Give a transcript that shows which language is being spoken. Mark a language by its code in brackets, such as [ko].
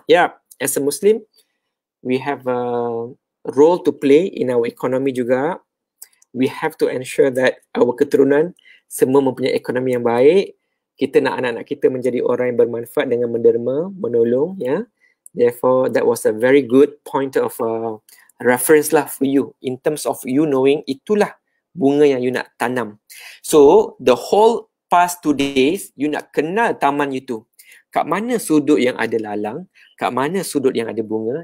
[en] Yeah, as a Muslim, we have a role to play in our economy juga. We have to ensure that our [ms] keturunan semua mempunyai ekonomi yang baik. Kita nak anak-anak kita menjadi orang yang bermanfaat dengan menderma, menolong ya. [en] Therefore, that was a very good point of reference lah for you in terms of you knowing [ms] itulah bunga yang you nak tanam. [en] So, the whole past 2 days, you [ms] nak kenal taman you tu. Kat mana sudut yang ada lalang, kat mana sudut yang ada bunga.